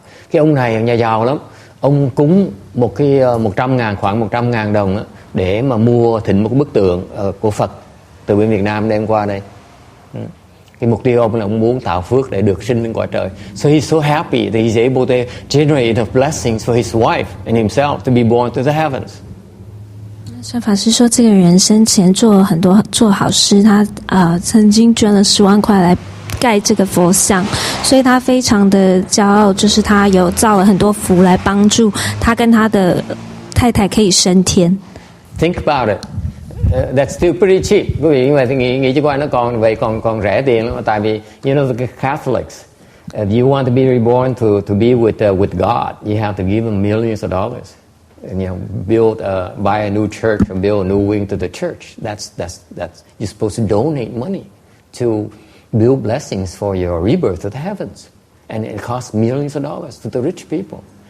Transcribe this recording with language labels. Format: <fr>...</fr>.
<vi>Cái ông này nhà giàu lắm, ông cúng khoảng 100.000 đồng á, để mà mua thỉnh một cái bức tượng của Phật từ bên Việt Nam đem qua đây. Cái mục tiêu ông là ông muốn tạo phước để được sinh lên cõi trời.</vi> <en>So he's so happy that he's able to generate enough blessings for his wife and himself to be born to the heavens.</en> <zh>所以法师说，这个人生前做了很多做好事，他曾经捐了10万块来盖这个佛像，所以他非常的骄傲，就是他有造了很多福来帮助他跟他的太太可以升天。</zh> <en>Think about it. That's still pretty cheap.</en> <vi>Quý vị nhưng mà nghĩ cho coi nó còn rẻ tiền lắm. Tại vì</vi> <en>you know the Catholics, if you want to be reborn to be with God, you have to give them millions of dollars. And, you know, buy a new church or build a new wing to the church. That's you're supposed to donate money to build blessings for your rebirth to the heavens, and it costs millions of dollars to the rich people.</en>